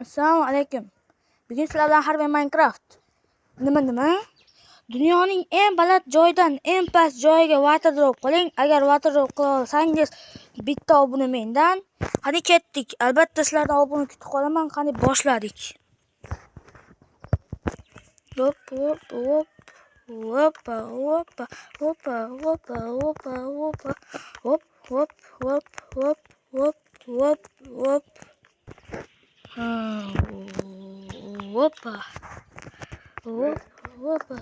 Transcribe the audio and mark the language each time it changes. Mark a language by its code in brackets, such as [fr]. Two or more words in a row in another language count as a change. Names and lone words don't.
[uz] Assalomu alaykum. Bugun sizlar bilan Harbiy Minecraft. Nima? Dunyoning eng baland joyidan eng past joyiga [en] water drop [uz] qiling. Agar [en] water drop [uz] qila olsangiz, bitta obuna mendan. Qani ketdik. Albatta sizlardan obuna kutib qolaman. Qani boshladik. Hop. Hoppa. Hoppa.